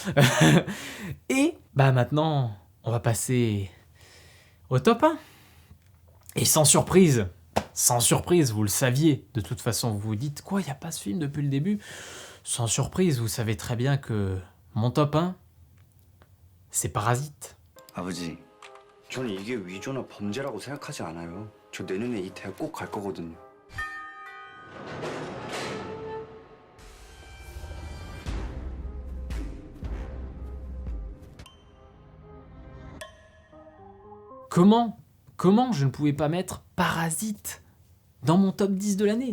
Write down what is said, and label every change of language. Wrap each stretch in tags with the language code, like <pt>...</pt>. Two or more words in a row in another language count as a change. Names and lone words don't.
<fr>Et bah maintenant, on va passer au top 1. Et sans surprise, vous le saviez, de toute façon, vous vous dites, quoi, il n'y a pas ce film depuis le début ? Sans surprise, vous savez très bien que mon top 1, c'est Parasite.</fr> <ko>아버지, 저는 이게 위조나 범죄라고 생각하지 않아요. 저 내년에 이 대학 꼭 갈 거거든요.</ko> <fr>Comment je ne pouvais pas mettre Parasite dans mon top 10 de l'année ?</fr>